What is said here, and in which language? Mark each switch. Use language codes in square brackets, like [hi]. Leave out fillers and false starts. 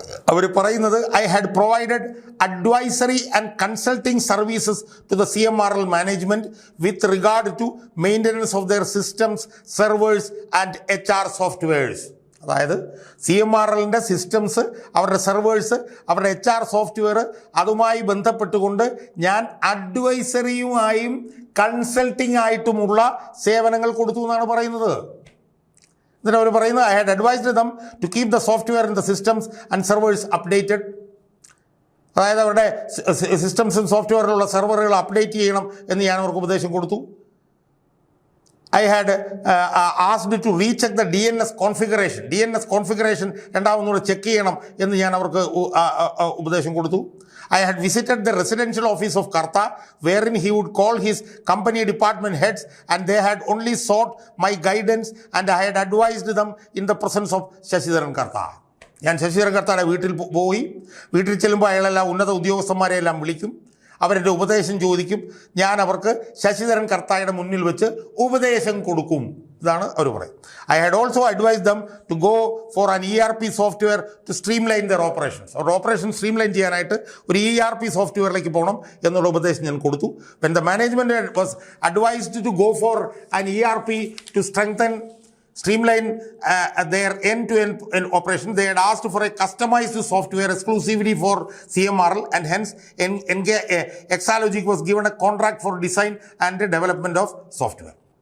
[ml] അവർ പറയുന്നത് [en] I had provided advisory and consulting services to the CMRL management with regard to maintenance of their systems, servers and HR softwares. [ml] അതായത് CMRലിൻ്റെ systems, അവരുടെ servers, അവരുടെ HR software, അതുമായി ബന്ധപ്പെട്ടുകൊണ്ട് ഞാൻ അഡ്വൈസറിയുമായും consulting ആയിട്ടുമുള്ള സേവനങ്ങൾ കൊടുത്തു എന്നാണ് പറയുന്നത്. എന്നിട്ട് അവർ പറയുന്നത് [en] I had advised them to keep the software and the systems and servers updated. [ml] അതായത് അവരുടെ സിസ്റ്റംസും സോഫ്റ്റ്വെയറിലുള്ള സെർവറുകൾ അപ്ഡേറ്റ് ചെയ്യണം എന്ന് ഞാൻ അവർക്ക് ഉപദേശം കൊടുത്തു. [en] I had asked to recheck the DNS configuration [ml] രണ്ടാമതൊന്നുകൂടെ check ചെയ്യണം എന്ന് ഞാൻ അവർക്ക് ഉപദേശം കൊടുത്തു. [en] I had visited the residential office of Karta, wherein he would call his company department heads, and they had only sought my guidance, and I had advised them in the presence of Shashidharan Karta. [ml] ഞാൻ ശശിധരൻ കർത്തായുടെ വീട്ടിൽ ചെല്ലുമ്പോൾ അയാളെല്ലാം ഉന്നത ഉദ്യോഗസ്ഥന്മാരെയെല്ലാം വിളിക്കും, അവരുടെ ഉപദേശം ചോദിക്കും. ഞാൻ അവർക്ക് ശശിധരൻ കർത്തായുടെ മുന്നിൽ വെച്ച് ഉപദേശം കൊടുക്കും. ഇതാണ് അവർ പറയും. [en] I had also advised them to go for an ERP software to streamline their operations. [ml] അവരുടെ ഓപ്പറേഷൻ സ്ട്രീംലൈൻ ചെയ്യാനായിട്ട് ഒരു ERP സോഫ്റ്റ്വെയറിലേക്ക് പോകണം എന്നുള്ള ഉപദേശം ഞാൻ കൊടുത്തു. [en] When the management was advised to go for an ERP to streamline their end-to-end operation, they had asked for a customized software exclusively for CMRL, and hence Exalogic was given a contract for design and development of software.